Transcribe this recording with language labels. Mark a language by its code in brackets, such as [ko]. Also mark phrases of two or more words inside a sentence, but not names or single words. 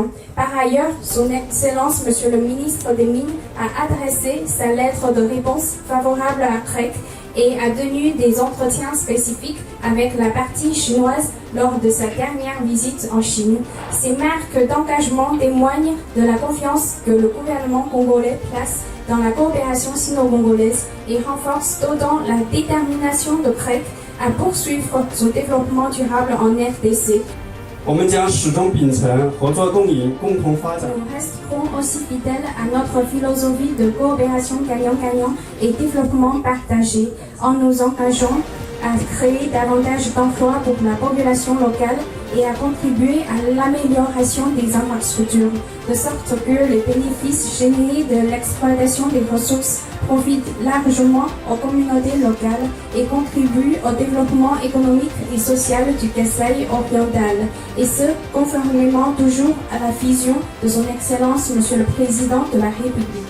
[fr] Par ailleurs, son Excellence Monsieur le Ministre des Mines a adressé sa lettre de réponse favorable à CREC et a tenu des entretiens spécifiques avec la partie chinoise lors de sa dernière visite en Chine. Ces marques d'engagement témoignent de la confiance que le gouvernement congolais place dans la coopération sino-congolaise et renforcent d'autant la détermination de CREC à poursuivre son développement durable en RDC. [zh] 我们将始终秉承合作共赢、共同发展。 [fr] Nous resterons aussi fidèles à notre philosophie de coopération gagnant-gagnant et développement partagé en nous engageant à créer davantage d'emplois pour la population locale et à contribuer à l'amélioration des infrastructures, de sorte que les bénéfices générés de l'exploitation des ressources profitent largement aux communautés locales et contribuent au développement économique et social du Kasaï oriental, et ce, conformément toujours à la vision de son Excellence Monsieur le Président de la République.